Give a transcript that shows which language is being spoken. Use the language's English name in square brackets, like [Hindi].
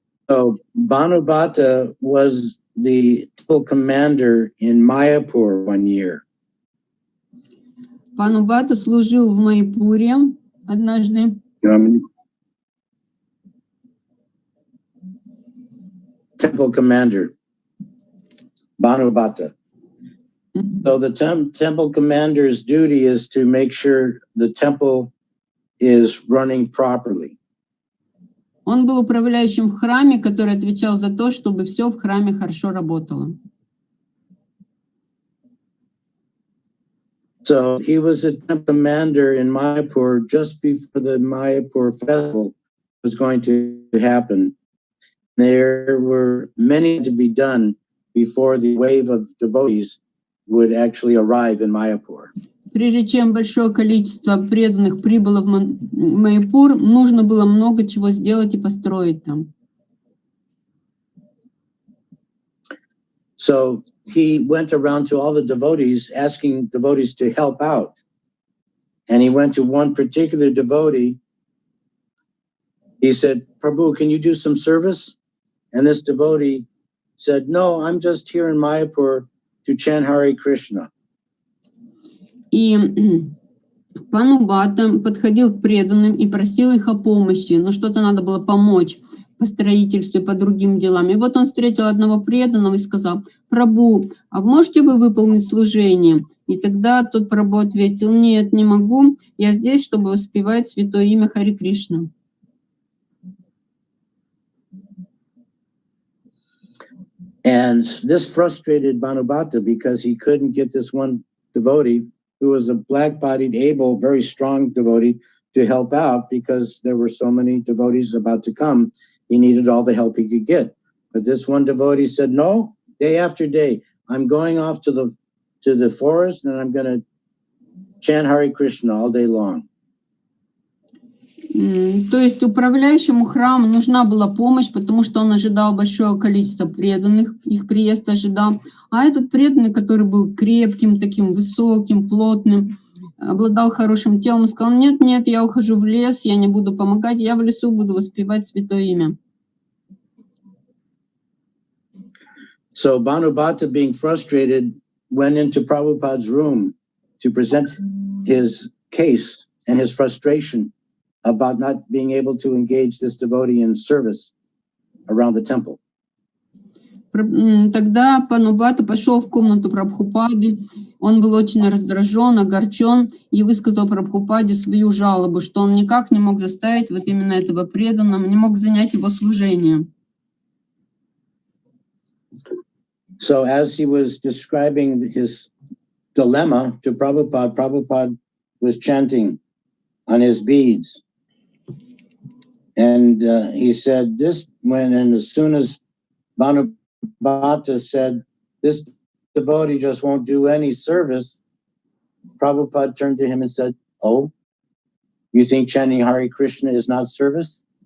[English] So Bhanubhata was the temple commander in Mayapur one year. [Russian] Bhanubhata служил в Майпуре однажды. [English] Temple commander, Bhanubhata. So the temple commander's duty is to make sure the temple is running properly. [Russian] Он был управляющим в храме, который отвечал за то, чтобы все в храме хорошо работало. [English] So he was a temple commander in Mayapur just before the Mayapur festival was going to happen. There were many to be done before the wave of devotees would actually arrive in Mayapur. [Russian] Прежде чем большое количество преданных прибыло в Майяпур, нужно было много чего сделать и построить там. [English] So he went around to all the devotees, asking devotees to help out. And he went to one particular devotee. He said, "Prabhu, can you do some service?" And this devotee said, "No, I'm just here in Mayapur to chant Hare Krishna." [Russian] И Панубата подходил к преданным и просил их о помощи, но что-то надо было помочь по строительству и по другим делам. И вот он встретил одного преданного и сказал: «Прабху, а можете вы выполнить служение?» И тогда тот Прабху ответил: «Нет, не могу, я здесь, чтобы воспевать святое имя Харе Кришна». [English] And this frustrated Bhanubhata because he couldn't get this one devotee who was a black-bodied, able, very strong devotee to help out because there were so many devotees about to come. He needed all the help he could get. But this one devotee said, "No, day after day, I'm going off to the forest and I'm going to chant Hare Krishna all day long." [Russian] То есть управляющему храму нужна была помощь, потому что он ожидал большое количество преданных, их приезд ожидал. А этот преданный, который был крепким, таким высоким, плотным, обладал хорошим телом, сказал: «Нет, нет, я ухожу в лес, я не буду помогать, я в лесу буду воспевать святое имя». [English] So Bhanubhata, being frustrated, went into Prabhupada's room to present his case and his frustration about not being able to engage this devotee in service around the temple. [Russian] Тогда Панубата пошел в комнату Прабхупады. Он был очень раздражен, огорчен и высказал Прабхупаде свою жалобу, что он никак не мог заставить вот именно этого преданного, не мог занять его служением. [English] So as he was describing his dilemma to Prabhupada, Prabhupada was chanting on his beads. And he said this and as soon as Bhanubhata said, "This devotee just won't do any service," Prabhupada turned to him and said, "Oh, you think chanting Hare Krishna is not service?